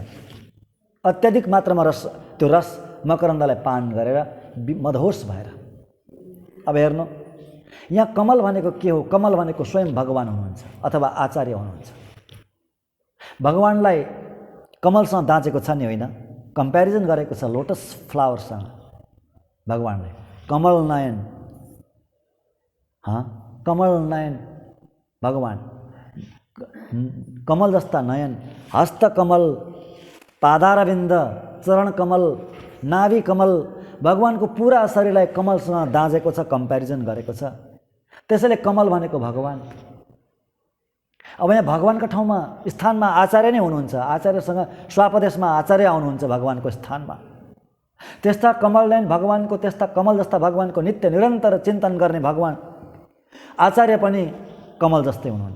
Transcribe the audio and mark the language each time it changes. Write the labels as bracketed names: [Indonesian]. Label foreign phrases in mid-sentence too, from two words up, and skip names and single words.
[Nepali] अत्याधिक मात्रामा त्यो रस मकरन्दलाई पान गरेर मदहोस भएर। अब हेर्नु, यहाँ कमल भनेको के हो? कमल भनेको स्वयं भगवान हुनुहुन्छ अथवा आचार्य हुनुहुन्छ। भगवानलाई कमलसँग दाँचेको छ नि, होइन? कम्पेरिजन गरेको छ [English] lotus flowerसँग [Nepali] भगवानले। कमल नयन, कमल नयन भगवान, कमल जस्ता नयन, हस्त कमल, पादारविन्द, चरण कमल, नाभि कमल, भगवानको पुरा शरीरलाई कमलसँग दाँजेको छ, कम्पेरिजन गरेको छ। त्यसैले कमल भनेको भगवान। अब यहाँ भगवानका ठाउँमा स्थानमा आचार्य नै हुनुहुन्छ। आचार्यसँग स्वापदेशमा आचार्य आउनुहुन्छ भगवानको स्थानमा। त्यस्ता कमल नयन भगवानको, त्यस्ता कमल जस्ता भगवानको नित्य निरन्तर चिन्तन गर्ने भगवान आचार्य पनि कमल जस्तै हुनुहुन्छ।